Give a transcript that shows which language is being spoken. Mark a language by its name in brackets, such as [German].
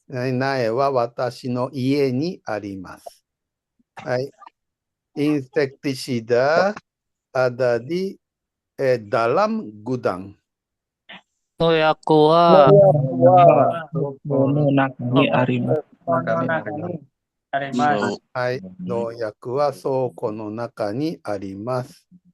[Japanese] 苗は私の家にあります。はい。 [Indonesian] insektisida ada di dalam gudang. [Japanese] 農薬はこの中にあります。はい。農薬は倉庫の中にあります。